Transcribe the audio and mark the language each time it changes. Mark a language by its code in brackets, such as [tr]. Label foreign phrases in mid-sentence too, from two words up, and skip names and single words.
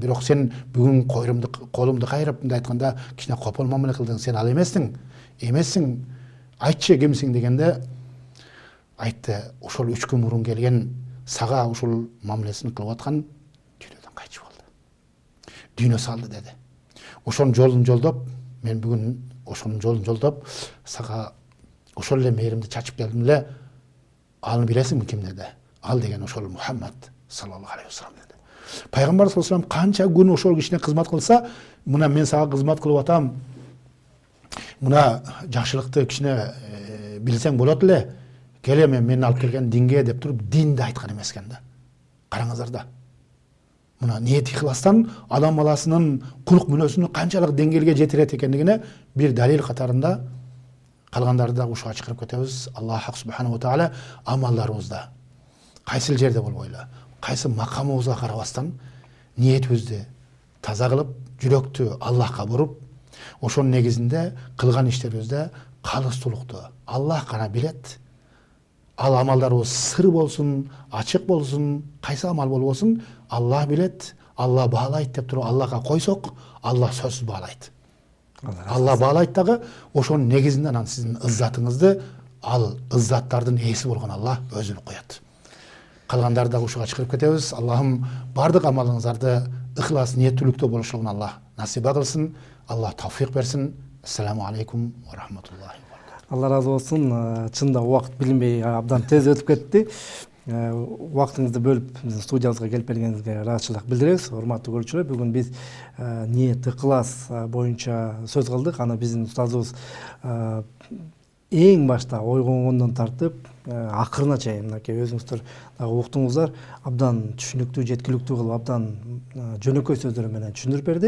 [ky] Бирок сен бүгүн колумду кайрап мындай айтканда кичине копол мамиле кылдың, сен ал эмессиң, айтчы кимсиң дегенде, айтты, ошол 3 күн мурун келген сага ушул мамилесин кылып аткан дүйнөдөн кайтчу болду. Дүйнө салды деди. Ошонун жолун жолдоп, мен бүгүн ошонун жолун жолдоп, сага ошол эле мээримди чачып келдим эле. Аны билесиңби ким деди? Ал деген ошол Мухаммад [ar] صلى الله عليه وسلم [ky] деди. Пайгамбар [ar] صلى الله عليه وسلم [ky] канча күн ошол кишине кызмат кылса, мына мен сага кызмат кылып атам, мына жакшылыкты кичине билсең болот эле, келе мен алып келген динге деп туруп динди айткан эмес экен да. Караңыздар да. Мына ниет ихластан адам баласынын кулук мүнөзүнү канчалык деңгээлге жетирет экендигине бир далил катарында калгандарды да ушуга чакырып кетебиз. Аллах [ar] سبحانه وتعالى [ky] амалдарыбызда кайсыл жерде болбойлу, кайсы макамыбызга карабастан ниетибизди таза кылып, жүрөктү Аллахка буруп, ошонун негизинде кылган иштерибизде калыстуулукту Аллах гана билет. Ал амалдарыбыз сыр болсун, ачык болсун, кайсы амал болбосун, Аллах билет, Аллах баалайт деп туруп Аллахка койсок, Аллах сөзсүз баалайт. Аллах баалайт дагы, ошонун негизинде анан сиздин ыззатыңызды ал ыззаттардын ээси болгон Аллах өзү коет. Калгандарды дагы ушуга чакырып кетебиз. Аллахым бардык амалыңыздарды ыхлас ниеттүүлүктө болушугун Аллах насиба кылсын. Аллах тавфик берсин. [ar] السلام عليكم ورحمة الله. [ky] Алла разы болсун. Чында убакыт билинбей абдан тез өтүп кетти. Убактыңызды бөлүп биздин студиябызга келип бергениңизге ыраазычылык билдиребиз. Урматтуу көрүүчүлөр, бүгүн биз ниет ыхлас боюнча сөз кылдык. Аны биздин устазыбыз эң башта ойгонгондон тартып акырына чейин мынакей өзүңүздөр дагы уктуңуздар, абдан түшүнүктүү, жеткиликтүү кылып, абдан жөнөкөй сөздөр менен түшүндүрүп берди.